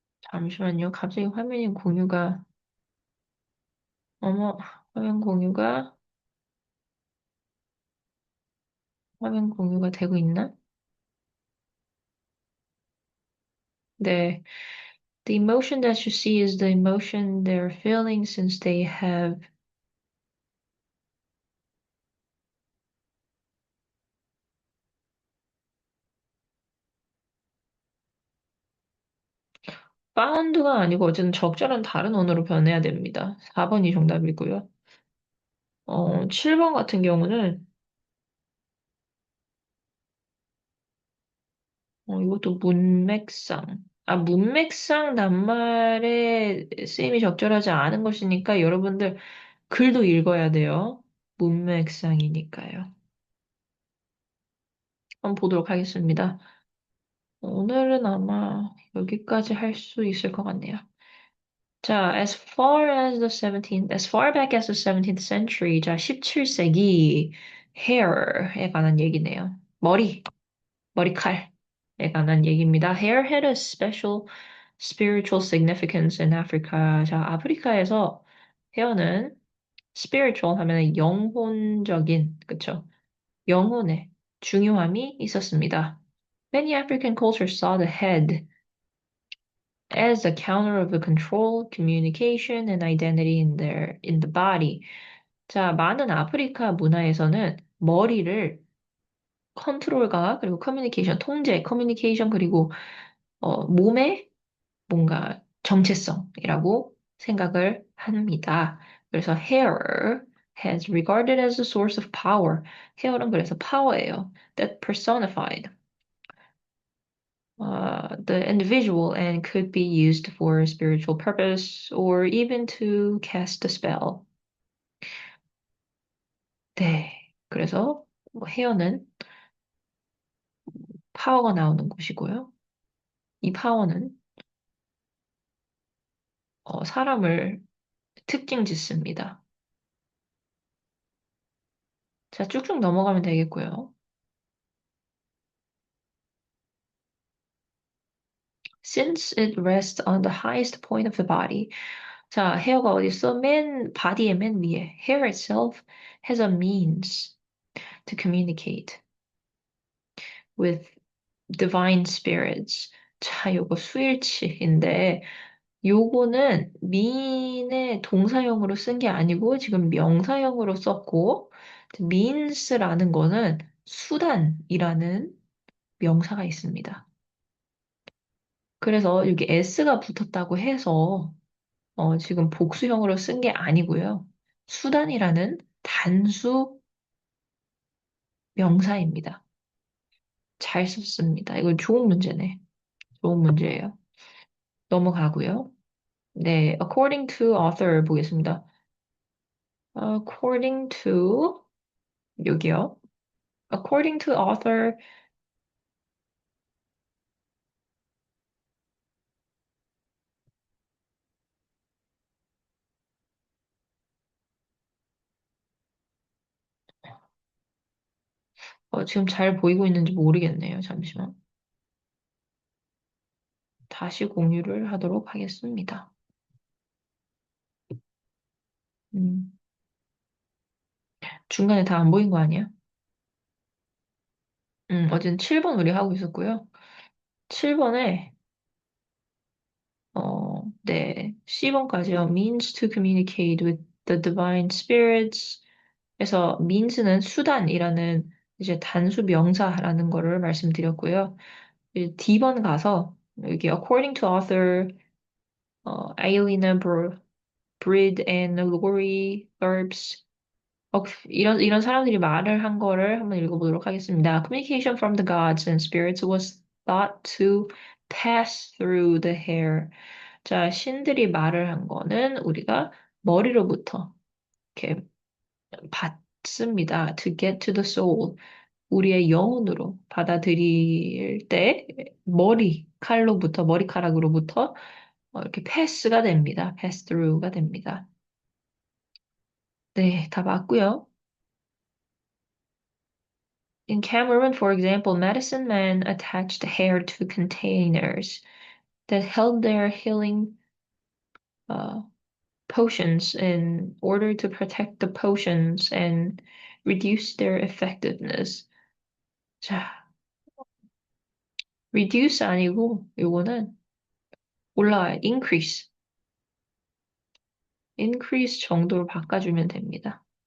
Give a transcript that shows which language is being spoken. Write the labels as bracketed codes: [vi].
[ko] 잠시만요. 갑자기 어머, 화면 공유가, 화면 공유가 되고 있나? 네. [en] The emotion that you see is the emotion they're feeling since they have found [ko] 가 아니고 어쨌든 적절한 다른 언어로 변해야 됩니다. 4번이 정답이고요. 7번 같은 경우는 이것도 문맥상. 아, 문맥상 낱말의 쓰임이 적절하지 않은 것이니까 여러분들 글도 읽어야 돼요. 문맥상이니까요. 한번 보도록 하겠습니다. 오늘은 아마 여기까지 할 수 있을 것 같네요. [en] 자, as far back as the 17th century, 자, [ko] 17세기 [en] hair에 [ko] 관한 얘기네요. 머리칼에 관한 얘기입니다. [en] Hair had a special spiritual significance in Africa. [ko] 자, 아프리카에서 헤어는 spiritual 하면 영혼적인, 그쵸? 영혼의 중요함이 있었습니다. [en] Many African cultures saw the head as a counter of the control, communication, and identity in the body. [ko] 자, 많은 아프리카 문화에서는 머리를 컨트롤과 그리고 커뮤니케이션, 통제, 커뮤니케이션 그리고 몸의 뭔가 정체성이라고 생각을 합니다. 그래서 hair [en] has regarded as a source of power. [ko] 헤어는 그래서 파워예요. [en] That personified the individual and could be used for spiritual purpose or even to cast a spell. [ko] 네. 그래서 뭐 헤어는 파워가 나오는 곳이고요. 이 파워는 사람을 특징 짓습니다. 자, 쭉쭉 넘어가면 되겠고요. [en] Since it rests on the highest point of the body. [ko] 자, 헤어가 어디 있어? 바디의 맨 위에. [en] Hair itself has a means to communicate with divine spirits. [ko] 자, 요거 수일치인데, 요거는 mean의 동사형으로 쓴 게 아니고, 지금 명사형으로 썼고, means라는 거는 수단이라는 명사가 있습니다. 그래서 여기 s가 붙었다고 해서 지금 복수형으로 쓴 게 아니고요. 수단이라는 단수 명사입니다. 잘 썼습니다. 이거 좋은 문제네. 좋은 문제예요. 넘어가고요. [en] 네, according to author [ko] 보겠습니다. [en] according to [ko] 여기요. [en] according to author [ko] 지금 잘 보이고 있는지 모르겠네요. 잠시만. 다시 공유를 하도록 하겠습니다. 음, 중간에 다 안 보인 거 아니야? 어제는 7번 우리 하고 있었고요. 7번에 네, C번까지요. [en] means to communicate with the divine spirits. [ko] 그래서 means는 수단이라는 이제 단수 명사라는 거를 말씀드렸고요. 이제 D번 가서 여기 [en] according to author, [ko] Aelina Brid and Lori Herbs 이런 사람들이 말을 한 거를 한번 읽어보도록 하겠습니다. [en] Communication from the gods and spirits was thought to pass through the hair. [ko] 자, 신들이 말을 한 거는 우리가 머리로부터 이렇게 받습니다. [en] To get to the soul. [ko] 우리의 영혼으로 받아들일 때 머리카락으로부터 이렇게 패스가 됩니다. [en] pass through [ko] 가 됩니다. 네, 다 맞고요. [en] In Cameroon, for example, medicine men attached hair to containers that held their healing uh, potions in order to protect the potions and reduce their effectiveness. [ko] 자, reduce 아니고 요거는 올라와요. increase 정도로 바꿔주면 됩니다.